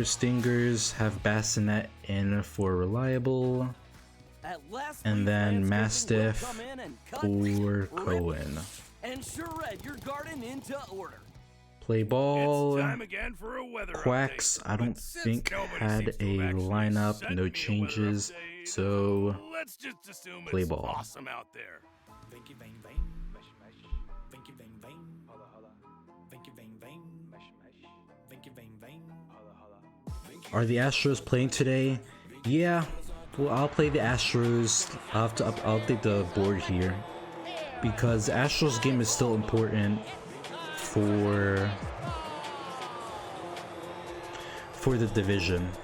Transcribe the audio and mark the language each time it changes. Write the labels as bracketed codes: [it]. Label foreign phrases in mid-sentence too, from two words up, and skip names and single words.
[en] Stingers have Bassinet in for Reliable, and then Mastiff for Cohen. And Charette, your garden into order. Play ball. It's time again for a weather Quacks, update. I don't But since think nobody had seems to a have actually lineup, sent no me a weather changes, update, so let's just assume play it's ball. awesome out there. Vinky Vang Vang, mesh mesh. Vinky Vang Vang, holla holla. Vinky Vang Vang, mesh mesh. Vinky Vang Vang, holla holla. Are the Astros playing today? Yeah. Well, I'll play the Astros. I'll update the board here because the Astros game is still important for the division.